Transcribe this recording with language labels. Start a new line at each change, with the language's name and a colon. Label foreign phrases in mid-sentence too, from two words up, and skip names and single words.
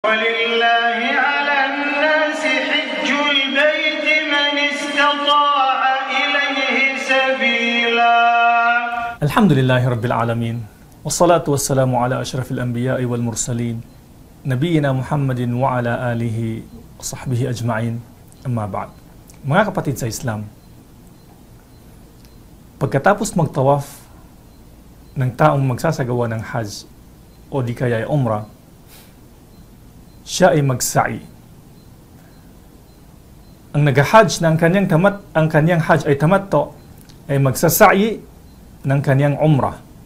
Arabic: ولله على الناس حج البيت من استطاع إليه سبيلا. الحمد لله رب العالمين والصلاة والسلام على أشرف الأنبياء والمرسلين نبينا محمد وعلى آله وصحبه أجمعين. أما بعد,
Filipino: mga kapatid sa Islam, pagkatapos magtawaf ng taong magsasagawa ng Hajj o di kaya ay Umrah, siya ay magsa'i. Ang nag-Hajj na ang kanyang Hajj ay tamattu ay magsasa'i ng kanyang Umrah.